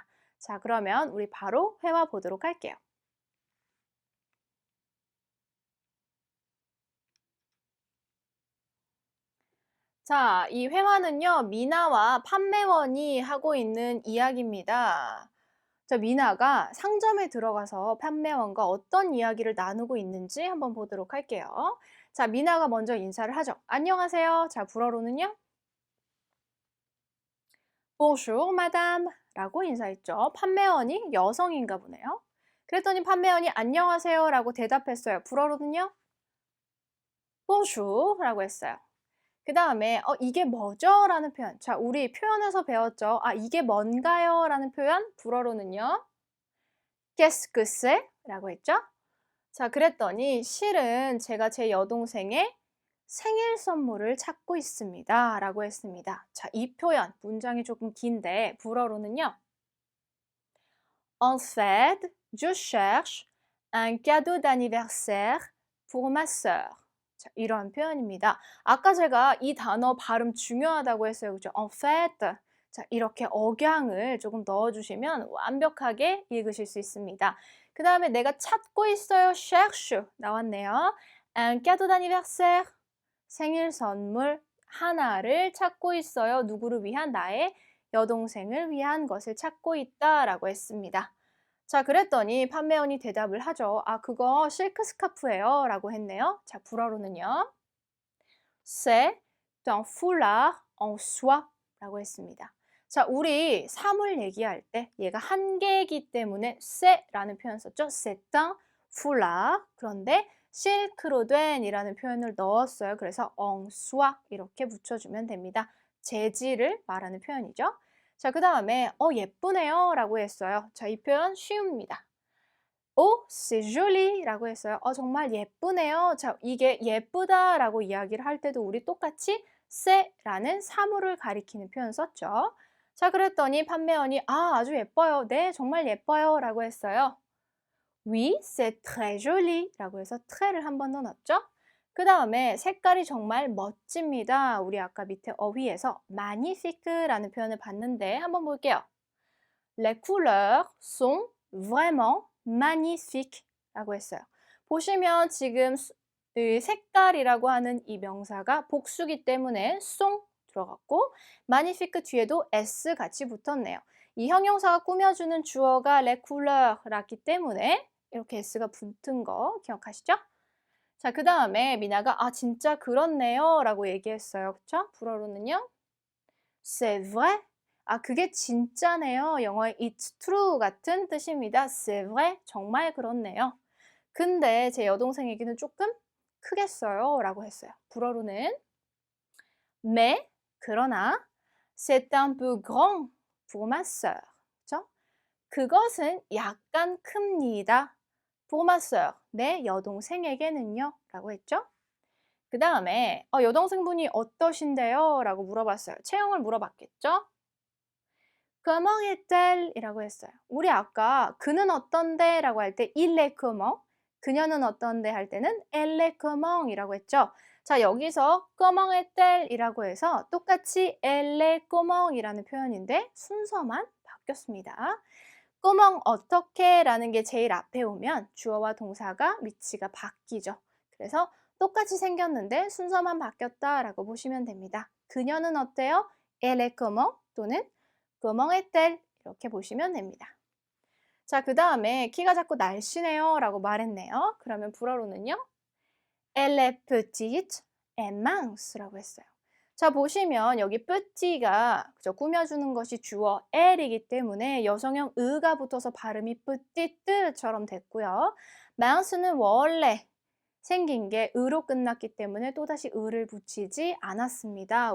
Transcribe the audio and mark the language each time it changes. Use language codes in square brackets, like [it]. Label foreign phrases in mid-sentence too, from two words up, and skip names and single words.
[ko] 자, 그러면 우리 바로 회화 보도록 할게요. 자, 이 회화는요, 미나와 판매원이 하고 있는 이야기입니다. 자, 미나가 상점에 들어가서 판매원과 어떤 이야기를 나누고 있는지 한번 보도록 할게요. 자, 미나가 먼저 인사를 하죠. 안녕하세요. 자, 불어로는요. [fr] Bonjour, madame [ko] 라고 인사했죠. 판매원이 여성인가 보네요. 그랬더니 판매원이 안녕하세요 라고 대답했어요. 불어로는요. Bonjour 라고 했어요. 그 다음에 이게 뭐죠? 라는 표현. 자, 우리 표현에서 배웠죠. 아, 이게 뭔가요? 라는 표현. 불어로는요. [fr] Qu'est-ce que c'est? [ko] 라고 했죠. 자, 그랬더니 실은 제가 제 여동생의 생일 선물을 찾고 있습니다. 라고 했습니다. 자, 이 표현. 문장이 조금 긴데 불어로는요. [fr] En fait, je cherche un cadeau d'anniversaire pour ma sœur. [ko] 자, 이런 표현입니다. 아까 제가 이 단어 발음 중요하다고 했어요. 그죠? [fr] En fait. [ko] 자, 이렇게 억양을 조금 넣어주시면 완벽하게 읽으실 수 있습니다. 그 다음에 내가 찾고 있어요. cherche 나왔네요. [fr] Un cadeau d'anniversaire. [ko] 생일 선물 하나를 찾고 있어요. 누구를 위한? 나의 여동생을 위한 것을 찾고 있다라고 했습니다. 자, 그랬더니 판매원이 대답을 하죠. 아, 그거 실크 스카프예요 라고 했네요. 자, 불어로는요. [fr] C'est un foulard en soie [ko] 라고 했습니다. 자, 우리 사물 얘기할 때 얘가 한 개이기 때문에 c'est 라는 표현 썼죠. [fr] C'est un foulard. [ko] 그런데 실크로 된 이라는 표현을 넣었어요. 그래서 [fr] en soie [ko] 이렇게 붙여주면 됩니다. 재질을 말하는 표현이죠. 자, 그 다음에 예쁘네요 라고 했어요. 자, 이 표현 쉬웁니다. [fr] c'est joli [ko] 라고 했어요. 정말 예쁘네요. 자, 이게 예쁘다 라고 이야기를 할 때도 우리 똑같이 c'est 라는 사물을 가리키는 표현 썼죠. 자, 그랬더니 판매원이 아주 예뻐요. 네, 정말 예뻐요 라고 했어요. [fr] Oui, c'est très joli [ko] 라고 해서 tré를 한 번 더 넣었죠. 그 다음에 색깔이 정말 멋집니다. 우리 아까 밑에 어휘에서 magnifique라는 표현을 봤는데 한번 볼게요. [fr] Les couleurs sont vraiment magnifiques [ko] 라고 했어요. 보시면 지금 색깔이라고 하는 이 명사가 복수기 때문에 sont 들어갔고 magnifique 뒤에도 s 같이 붙었네요. 이 형용사가 꾸며주는 주어가 [fr] les couleurs [ko] 라기 때문에 이렇게 s가 붙은 거 기억하시죠? 자, 그 다음에 미나가 진짜 그렇네요 라고 얘기했어요. 그쵸? 불어로는요. [fr] C'est vrai. [ko] 그게 진짜네요. 영어의 [en] it's true [ko] 같은 뜻입니다. [fr] C'est vrai. [ko] 정말 그렇네요. 근데 제 여동생에게는 조금 크겠어요 라고 했어요. 불어로는 mais 그러나 [fr] c'est un peu grand pour ma sœur. [ko] 그쵸? 그것은 약간 큽니다. [fr] pour ma sœur. [ko] 내 여동생에게는요. 라고 했죠. 그 다음에 여동생분이 어떠신데요? 라고 물어봤어요. 체형을 물어봤겠죠? [fr] Comment est-elle? [ko] 이라고 했어요. 우리 아까 그는 어떤데? 라고 할 때 [fr] il est comment? [ko] 그녀는 어떤데? 할 때는 [fr] elle est comment? [ko] 이라고 했죠. 자, 여기서 [fr] comment est-elle? [ko] 이라고 해서 똑같이 [fr] elle est comment? [ko] 이라는 표현인데 순서만 바뀌었습니다. comment 어떻게? 라는 게 제일 앞에 오면 주어와 동사가 위치가 바뀌죠. 그래서 똑같이 생겼는데 순서만 바뀌었다라고 보시면 됩니다. 그녀는 어때요? [fr] Elle est comment? 또는 comment est-elle? [ko] 이렇게 보시면 됩니다. 자, 그 다음에 키가 자꾸 날씬해요 라고 말했네요. 그러면 불어로는요. [fr] Elle est petite et mince [ko] 라고 했어요. 자, 보시면 여기 petit가 그죠? 꾸며주는 것이 주어 elle이기 때문에 여성형 의가 붙어서 발음이 petite처럼 됐고요. mince는 원래 생긴 게 으로 끝났기 때문에 또다시 으를 붙이지 않았습니다.